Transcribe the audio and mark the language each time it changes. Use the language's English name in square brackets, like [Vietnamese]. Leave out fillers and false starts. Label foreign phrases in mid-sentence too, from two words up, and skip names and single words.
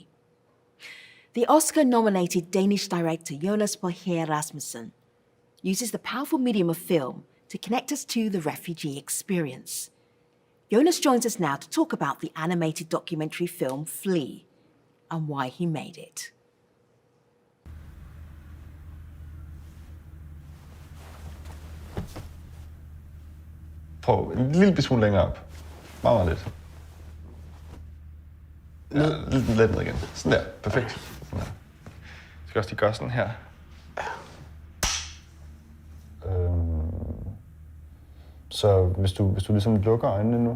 [English] The Oscar-nominated Danish director Jonas Boje Rasmussen uses the powerful medium of film to connect us to the refugee experience. Jonas joins us now to talk about the animated documentary film Flee and why he made it. [Danish] Prøv en lille smule længere op. Meget lidt. Ja, lidt ned igen. Sådan der. Perfekt. Sådan der. Jeg skal også lige gøre sådan her. Så hvis du ligesom lukker øjnene nu.